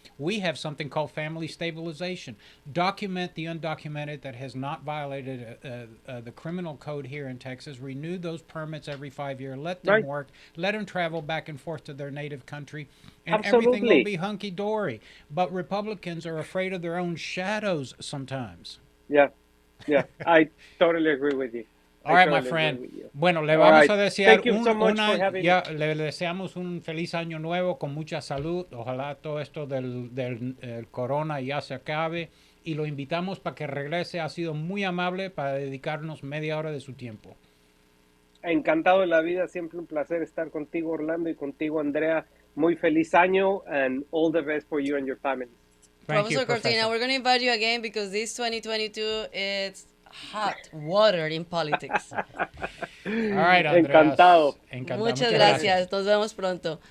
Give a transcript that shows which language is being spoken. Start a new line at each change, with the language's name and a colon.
English: We have something called family stabilization. Document the undocumented that has not violated the criminal code here in Texas. Renew those permits every 5 years. Let them work. Let them travel back and forth to their native country, and everything will be hunky dory. But Republicans are afraid of their own shadows sometimes. Yeah, yeah, I totally agree with you. All right, my friend.
Spanish: Bueno, le vamos a desear le deseamos un feliz año nuevo con mucha salud. Ojalá todo esto del corona ya se acabe. Y lo invitamos para que regrese. Ha sido muy amable para dedicarnos media hora de su tiempo. Encantado de la vida. Siempre un placer estar contigo, Orlando, y contigo, Andrea. Muy feliz año,
English: and all the best for you and your family. Professor Cortina, we're going to invite you again because this 2022 it's hot water in politics. All right, Andreas.
Spanish: Encantado. Muchas gracias. Nos vemos pronto.